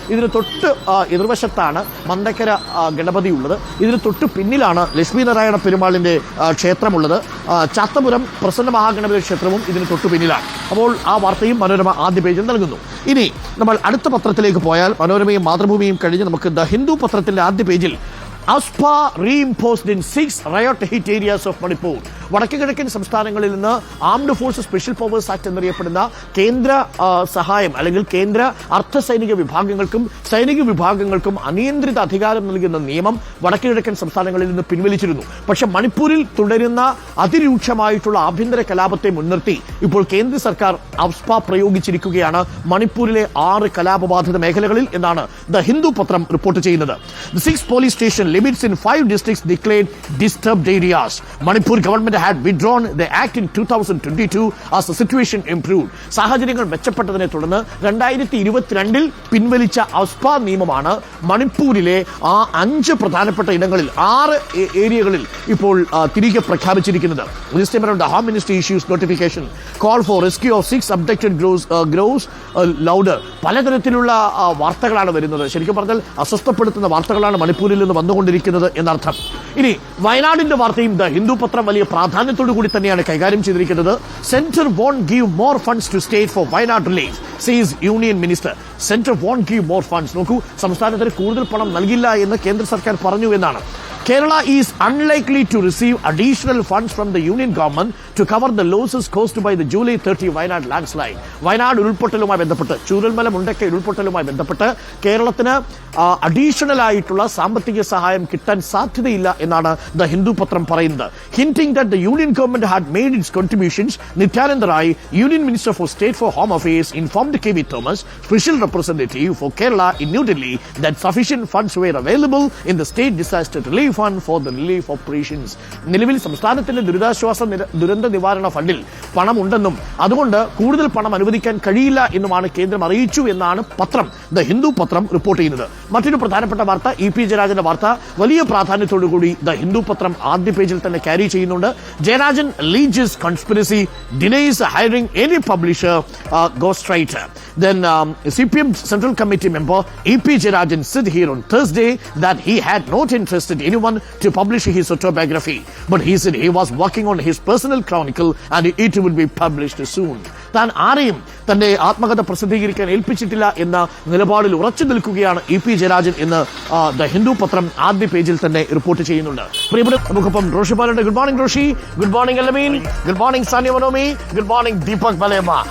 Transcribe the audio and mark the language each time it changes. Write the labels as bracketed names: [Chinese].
[Malayalam] ഇതിന് തൊട്ട് എതിർവശത്താണ് മന്ദക്കര ഗണപതി ഉള്ളത്. ഇതിന് തൊട്ട് പിന്നിലാണ് ലക്ഷ്മീനാരായണ പെരുമാളിന്റെ ക്ഷേത്രമുള്ളത്. ചാത്തപുരം പ്രസന്ന മഹാഗണപതി ക്ഷേത്രവും ഇതിന് തൊട്ടു പിന്നിലാണ്. അപ്പോൾ ആ വാർത്തയും മനോരമ ആദ്യ പേജിൽ നൽകുന്നു. ഇനി നമ്മൾ അടുത്ത പത്രത്തിലേക്ക് പോയാൽ മനോരമയും മാതൃഭൂമിയും കഴിഞ്ഞ് നമുക്ക് ദ ഹിന്ദു പത്രത്തിന്റെ ആദ്യ പേജിൽ [English] AFSPA reimposed in 6 riot-hit areas of Manipur. [Malayalam] വടക്കു കിഴക്കൻ സംസ്ഥാനങ്ങളിൽ നിന്ന് armed force special powers act എന്നറിയപ്പെടുന്ന കേന്ദ്ര സഹായം അല്ലെങ്കിൽ കേന്ദ്ര അർദ്ധസൈനിക വിഭാഗങ്ങൾക്കും സൈനിക വിഭാഗങ്ങൾക്കും അനിയന്ത്രിത അധികാരം നൽകുന്ന നിയമം വടക്കു കിഴക്കൻ സംസ്ഥാനങ്ങളിൽ നിന്ന് പിൻവലിച്ചിരുന്നു. പക്ഷെ മണിപ്പൂരിൽ തുടരുന്ന അതിരൂക്ഷമായിട്ടുള്ള ആഭ്യന്തര കലാപത്തെ മുൻനിർത്തി ഇപ്പോൾ കേന്ദ്ര സർക്കാർ AFSPA പ്രയോഗിച്ചിരിക്കുകയാണ് മണിപ്പൂരിലെ 6 കലാപബാധിത മേഖലകളിൽ എന്നാണ് ദ ഹിന്ദു പത്രം റിപ്പോർട്ട് ചെയ്യുന്നത്. [English] The 6 police station limits in 5 districts declared disturbed areas. Manipur government had withdrawn the act in 2022 as the situation improved. [Malayalam] സാഹചര്യങ്ങൾ മെച്ചപ്പെട്ടതിനെ തുടർന്ന് 2022 പിൻവലിച്ച AFSPA നിയമമാണ് മണിപ്പൂരിലെ ആ 5 പ്രധാനപ്പെട്ട ഇടങ്ങളിൽ 6 ഏരിയകളിൽ ഇപ്പോൾ തിരികെ പ്രഖ്യാപിച്ചിരിക്കുന്നത്. [English] This time around the Home Ministry issues notification call for rescue of 6 abducted grows louder. [Malayalam] പലതരത്തിലുള്ള വാർത്തകളാണ് വരുന്നത്. ശരിക്കും പറഞ്ഞാൽ അസ്വസ്ഥപ്പെടുത്തുന്ന വാർത്തകളാണ് മണിപ്പൂരിൽ നിന്ന് വന്നുകൊണ്ടിരിക്കുന്നത് എന്നർത്ഥം. ഇനി വയനാടിന്റെ വാർത്തയും ദ ഹിന്ദു പത്രം വലിയ പ്രാധാന്യത്തോടു കൂടി തന്നെയാണ് കൈകാര്യം ചെയ്തിരിക്കുന്നത്. [English] Centre won't give more funds to state for Wayanad relief, says union minister. Centre won't give more funds. [Malayalam] നോക്കൂ, സംസ്ഥാനത്തിന് കൂടുതൽ പണം നൽകില്ല എന്ന് കേന്ദ്ര സർക്കാർ പറഞ്ഞു എന്നാണ്. [English] Kerala is unlikely to receive additional funds from the union government to cover the losses caused by the July 30 Wayanad landslide. [Malayalam] Wayanad ഉരുൾപൊട്ടലുമായി ബന്ധപ്പെട്ട് ചൂരൽമല മുണ്ടക്കൈ ഉരുൾപൊട്ടലുമായി ബന്ധപ്പെട്ട് കേരളത്തിന് അഡീഷണൽ ആയിട്ടുള്ള സാമ്പത്തിക സഹായം കിട്ടാൻ സാധ്യതയില്ല എന്നാണ് ദ ഹിന്ദു പത്രം പറയുന്നത്. [English] ഹിന്റിംഗ് that the union government had made it's contributions, Nityananda Rai, union minister for state four home affairs, informed KV Thomas, special representative four Kerala in New Delhi, that sufficient funds wear available in the state disaster relief fund for the relief operations. [Malayalam] നിലവിൽ സംസ്ഥാനത്തിന്റെ ദുരന്ത നിവാരണ ഫണ്ടിൽ പണമുണ്ടെന്നും അതുകൊണ്ട് കൂടുതൽ പണം അനുവദിക്കാൻ കഴിയില്ല എന്നുമാണ് കേന്ദ്രം അറിയിച്ചു എന്നാണ് പത്രം ദ ഹിന്ദു പത്രം റിപ്പോർട്ട് ചെയ്യുന്നത്. മറ്റൊരു പ്രധാനപ്പെട്ട വാർത്ത EP ജയരാജന്റെ വാർത്ത വലിയ പ്രാധാന്യത്തോടുകൂടി ദ ഹിന്ദു പത്രം ആദ്യ പേജിൽ തന്നെ ക്യാരി ചെയ്യുന്നുണ്ട്. [English] Jayarajan leads conspiracy, denies hiring any publisher, ghost writer. Then CPM Central Committee member EP Jayarajan said here on Thursday that he had not interested anyone to publish his autobiography, but he said he was working on his personal chronicle and it would be published soon. [Malayalam] താൻ ആരെയും തന്റെ ആത്മകഥ പ്രസിദ്ധീകരിക്കാൻ ഏൽപ്പിച്ചിട്ടില്ല എന്ന നിലപാടിൽ ഉറച്ചു നിൽക്കുകയാണ് EP Jayarajan എന്ന് the Hindu പത്രം ആദ്യ പേജിൽ തന്നെ റിപ്പോർട്ട് ചെയ്യുന്നുണ്ട്. പ്രിയപ്പെട്ട നമുക്കൊപ്പം [English] റോഷി പാലുണ്ട്. Good morning Roshy. Good morning Alameen. Good morning Sania Manomi. Good morning Deepak Balema.